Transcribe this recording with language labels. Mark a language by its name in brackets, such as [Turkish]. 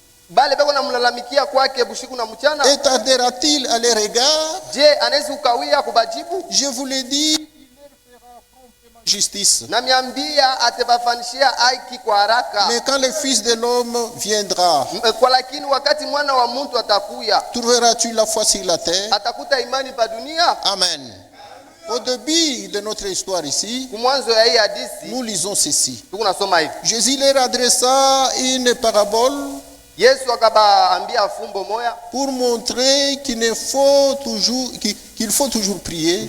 [Swahili] bale beko namlalamikia kwake bushiku na mchana? [French] Et tardera-t-il à leur égard? [Swahili] Je anaweza ukawia kubajibu? [French] Je vous l'ai dit, il leur fera promptement justice. [Swahili] Na miambia atabafanishia haki kwa haraka. [French] Mais quand le Fils de l'homme viendra, [Swahili] Kwa lakini wakati mwana wa mtu atakuya, [French] trouveras-tu la foi sur la terre? [Swahili] atakuta imani pa dunia? Amen. [French] Au début de notre histoire ici, [Swahili] Kumwanzo ya hii hadithi [French] nous lisons ceci. [Swahili] tukunasoma hivi, [French] Jésus leur adressa une parabole [Swahili] Yesu akabaambia fumbo moya [French] pour montrer qu'il faut toujours prier